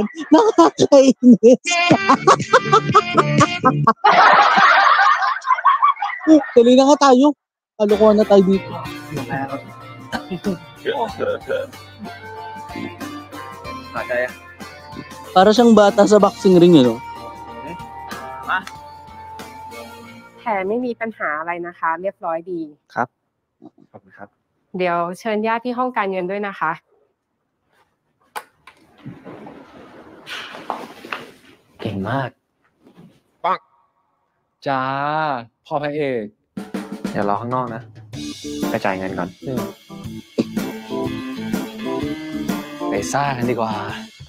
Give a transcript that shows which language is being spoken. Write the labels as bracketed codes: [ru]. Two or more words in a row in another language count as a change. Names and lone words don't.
[tl] Nakakainis. Tuloy na nga tayo. Kalokohan na tayo dito. Para siyang bata sa boxing ring, no? [th] แผลไม่มีปัญหาอะไรนะคะ เรียบร้อยดี ครับ ขอบคุณครับ เดี๋ยวเชิญญาติที่ห้องการเงินด้วยนะคะ เก่งมากปังจ้าพ่อพระเอกเดี๋ยวรอข้างนอกนะไปจ่ายเงินก่อนไปซ่ากันดีกว่าไป